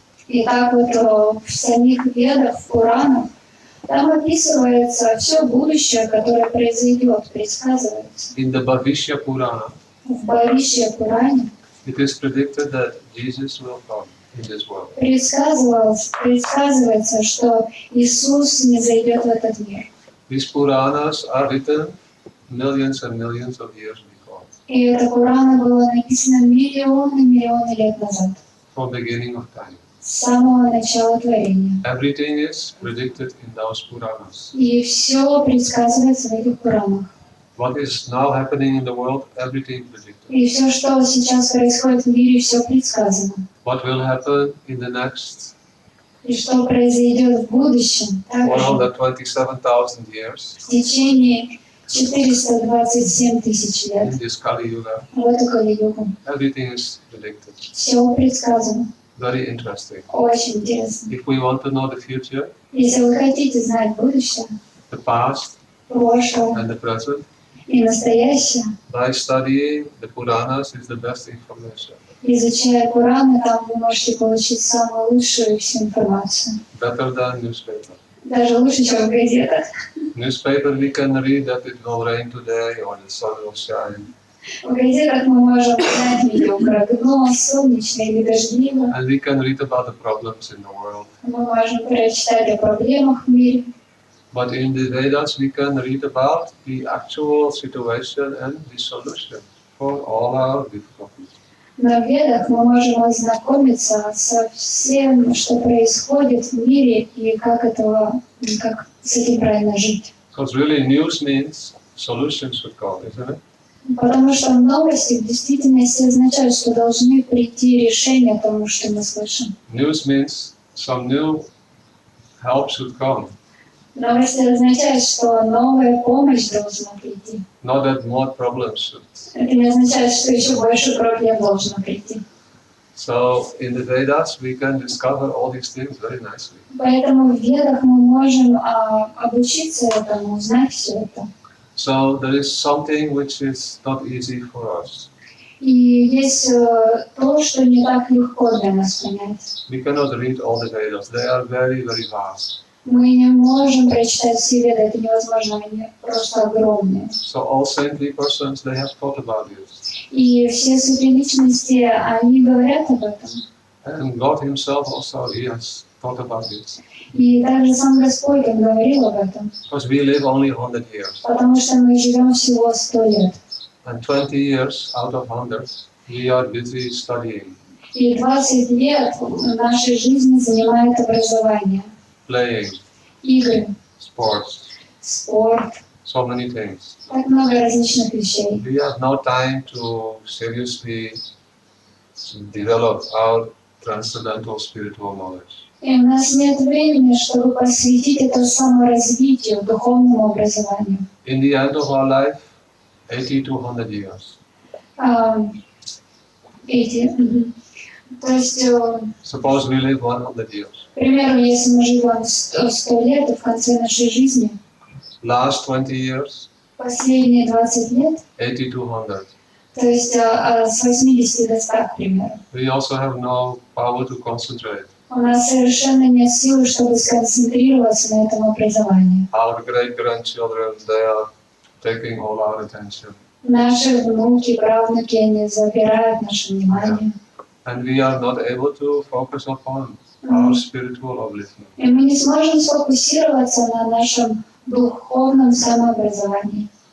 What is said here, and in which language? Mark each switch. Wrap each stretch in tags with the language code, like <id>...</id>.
<ru>И так вот в самих ведах, в Пуранах, там описывается все будущее, которое произойдет, предсказывается.</ru> <en>In the Bhavishya Purana,</en> <ru>В Бхавишья Пуране</ru> <en>it is predicted that Jesus will come in this world.</en> <ru>предсказывается, что Иисус не зайдет в этот мир.</ru> <en>These Puranas are written millions and millions of years before,</en> <ru>И эта Пурана была написана миллионы лет назад,</ru> <en>from the beginning of time.</en> <ru>с самого начала творения.</ru> <en>Everything is predicted in those Puranas.</en> <ru>И все предсказывается в этих Пуранах.</ru> <en>What is now happening in the world, everything predicted.</en> <ru>И все, что сейчас происходит в мире, все предсказано.</ru> <en>What will happen in the next</en> <ru>И что произойдет в будущем, также</ru> <en>127,000 years</en> <ru>в течение 427 тысяч лет,</ru> <en>in this Kali Yuga,</en> <ru>в эту Кали-югу.</ru> <en>everything is predicted.</en> <ru>Все предсказано.</ru> <en>Very interesting.</en> <ru>Очень интересно.</ru> <en>If we want to know the future,</en> <ru>Если вы хотите знать будущее,</ru> <en>the past,</en> <ru>прошлое</ru> <en>and the present,</en> <ru>и настоящее,</ru> <en>by studying the Puranas is the best information.</en> <ru>изучая Пураны, там вы можете получить самую лучшую всю информацию.</ru> <en>Better than newspaper.</en> <ru>Даже лучше, чем в газетах.</ru> <en>Newspaper we can read that it will rain today or the sun will shine.</en> <ru>В газетах мы можем узнать видео про дно, солнечно или дождливо.</ru> <en>And we can read about the problems in the world.</en> <ru>Мы можем прочитать о проблемах в мире.</ru> <en>But in the Vedas we can read about the actual situation and the solution for all our difficulties.</en> <ru>Но в Ведах мы можем ознакомиться со всем, что происходит в мире и как с этим правильно жить.</ru> <en>Because really news means solutions should come, isn't it?</en> <ru>Потому что новости в действительности означают, что должны прийти решения тому, что мы слышим.</ru> <en>News means some new help should come.</en> <ru>Новости означают, что новая помощь должна прийти.</ru> <en>Not that more problems should.</en> <ru>Это не означает, что еще больше проблем должно прийти.</ru> <en>So in the Vedas we can discover all these things very nicely.</en> <ru>Поэтому в Ведах мы можем обучиться этому, узнать все это.</ru> <en>So there is something which is not easy for us.</en> <ru>И есть то, что не так легко для нас понять.</ru> <en>We cannot read all the Vedas. They are very, very vast.</en> <ru>Мы не можем прочитать все Веды, это невозможно, они просто огромные.</ru> <en>So all saintly persons, they have thought about it.</en> <ru>И все святые личности, они говорят об этом.</ru> <en>And God himself also, he has thought about it.</en> <ru>И также сам Господь, Он говорил об этом.</ru> <en>Because we live only 100 years.</en> <ru>Потому что мы живем всего 100 лет.</ru> <en>And 20 years out of 100, we are busy studying,</en> <ru>И 20 лет нашей жизни занимает образование,</ru> <en>playing,</en> <ru>игры,</ru> <en>sports,</en> <ru>спорт,</ru> <en>so many things.</en> <ru>так много различных вещей.</ru> <en>We have no time to seriously develop our transcendental spiritual knowledge.</en> <ru>И у нас нет времени, чтобы посвятить это саморазвитию, духовному образованию.</ru> <en>In the end of our life, 80 to 100 years.</en> <ru>То есть,</ru> <en>Suppose we live 100 years.</en> <ru>к примеру, если мы живем 100 лет, то в конце нашей жизни,</ru> <en>Last 20 years,</en> <ru>последние 20 лет,</ru> <en>80 to 100.</en> <ru>то есть с 80 до 100, к примеру,</ru> <en>We also have no power to concentrate.</en> <ru>у нас совершенно нет силы, чтобы сконцентрироваться на этом образовании.</ru> <en>Our great-grandchildren, they are taking all our attention.</en> <ru>Наши внуки, правнуки, они забирают наше внимание.</ru> <en>And we are not able to focus upon our spiritual upliftment.</en> <ru>И мы не сможем сфокусироваться на нашем духовном самообразовании.</ru>